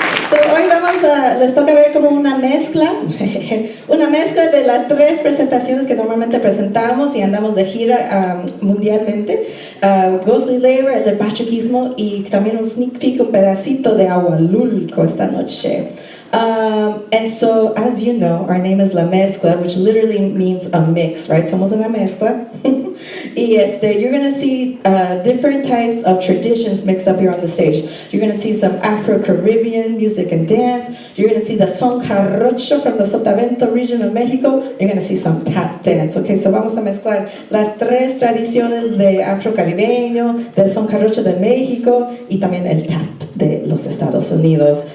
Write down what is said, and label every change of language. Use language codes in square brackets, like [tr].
[es] So hoy les toca ver como una mezcla de las 3 presentaciones que normalmente presentamos y andamos de gira mundialmente. Ghostly Labor, el de Pachuquísmo y también un sneak peek, un pedacito de Agualulco esta noche. [en] And so, as you know, our name is La Mezcla, which literally means a mix, right? Somos una mezcla. Y you're going to see different types of traditions mixed up here on the stage. You're going to see some Afro Caribbean music and dance. You're going to see the Son Jarocho from the Sotavento region of Mexico. You're going to see some tap dance. [es] Okay, so vamos a mezclar las 3 tradiciones de Afro Caribeño, del Son Jarocho de México y también el tap de los Estados Unidos.